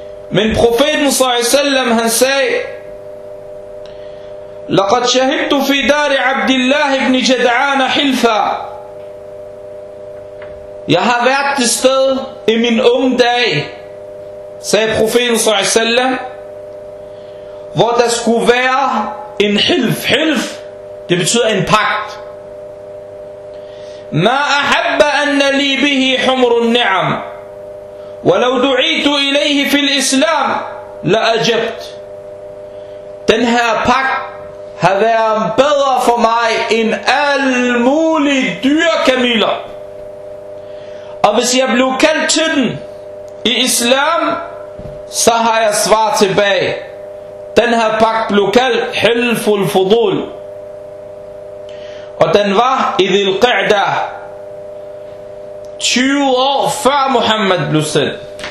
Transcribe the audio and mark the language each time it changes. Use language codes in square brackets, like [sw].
[da] Men profeten sallallahu alaihi wasallam han sagde: [ar] "لقد شهدت في دار عبد الله بن جدعان حلفا." [da] Jeg har været til sted i min unge dag, sagde profeten sallallahu alaihi wasallam, hvor der skulle være en hilf. Hilf, det betyder en pagt. [ar] ما أحب أن لي به حمر النعم ولو دعيت إليه في الإسلام لأجبت. [da] Den her pagt har været bedre for mig end alle mulige dyre kamiler. Og hvis jeg blev kaldt til den i islam, så har jeg svar tilbage. Den her pagt blev kaldt Hilful Fudul. Og den var i Dhul Qa'dah, 20 år før Muhammad blev sendt.